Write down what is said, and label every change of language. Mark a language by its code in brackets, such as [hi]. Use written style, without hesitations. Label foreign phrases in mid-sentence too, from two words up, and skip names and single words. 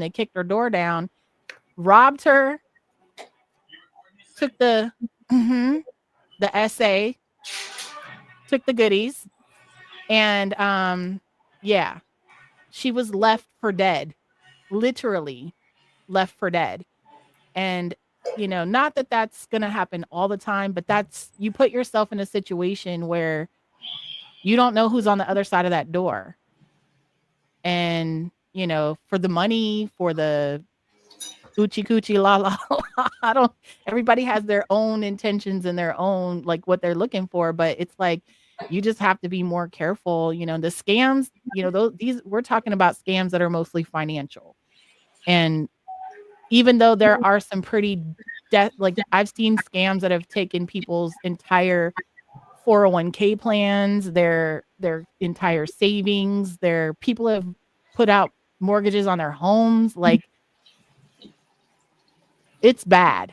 [en] They kicked her door down, robbed her, took the essay, took the goodies, and yeah, she was left for dead, literally left for dead. And not that that's going to happen all the time, but that's, you put yourself in a situation where you don't know who's on the other side of that door. And, for the money, for the Oochie coochie la la la, I don't, everybody has their own intentions and their own, like, what they're looking for, but it's like, you just have to be more careful, the scams, these, we're talking about scams that are mostly financial. And even though there are some pretty like, I've seen scams that have taken people's entire 401k plans, their entire savings, their people have put out mortgages on their homes, like, it's bad.